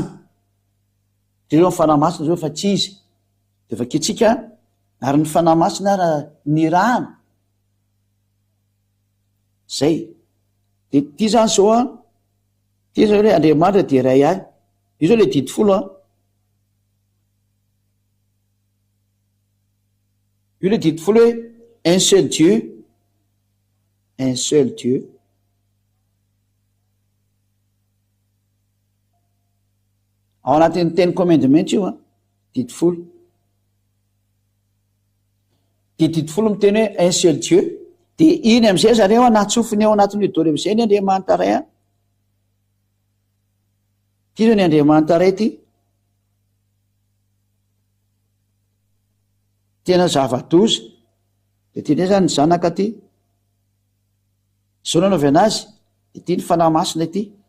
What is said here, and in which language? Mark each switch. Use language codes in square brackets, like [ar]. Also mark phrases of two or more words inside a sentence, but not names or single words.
[mg] De eo ny fanahy masina zao fa tsy izy de vaketsika ary ny fanahy masina raha ny rana zay. De ty zany zao ty zao hoe Andriamanitra de ray ihany. Io zao le didi folo io le didi folo hoe [fr] un seul Dieu, un seul Dieu. [mg] Ao anatin'ny teny commandement io didi folo. De didi folo miteny hoe [fr] un seul Dieu. [mg] De iny am'izay zareo natsofiny ao anatin'ny dôly am'izay ny Andriamanitra ray ty zao ny Andriamanitra ray ty tena zava-doza. De ty ndray zany ny zanaka ty zao nanaovy anazy de ty ny fanahy masina ty.